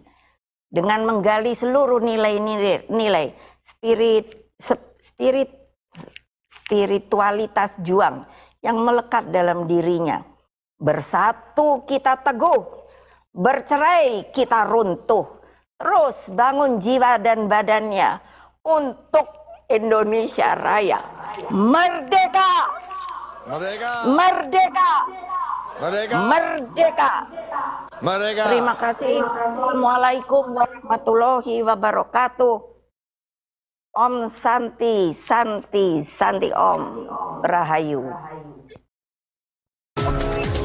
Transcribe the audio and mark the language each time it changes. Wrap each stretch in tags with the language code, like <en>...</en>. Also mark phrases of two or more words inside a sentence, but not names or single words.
<id>Dengan menggali seluruh nilai spiritualitas juang yang melekat dalam dirinya. Bersatu kita teguh, bercerai kita runtuh, terus bangun jiwa dan badannya untuk Indonesia Raya. Merdeka! Merdeka! Merdeka! Merdeka! Merdeka! Merdeka! Terima kasih.</id> <ar>السلام عليكم ورحمة الله وبركاته.</ar> <ban>Om Santi, Santi, Santi Om. Rahayu.</ban>